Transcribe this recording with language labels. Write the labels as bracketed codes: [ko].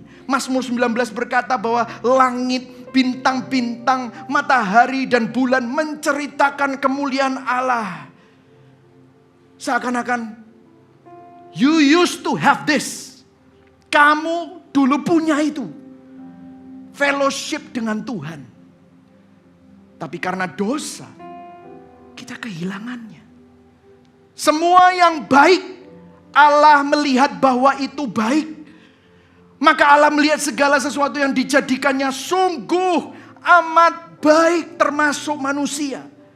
[id] Mazmur 19 berkata bahwa langit, bintang-bintang, matahari dan bulan menceritakan kemuliaan Allah. Seakan-akan [en] you used to have this. [id] Kamu dulu punya itu. Fellowship dengan Tuhan. Tapi karena dosa, kita kehilangannya. Semua yang baik Allah melihat bahwa itu baik. Maka Allah melihat segala sesuatu yang dijadikannya sungguh amat baik, termasuk manusia.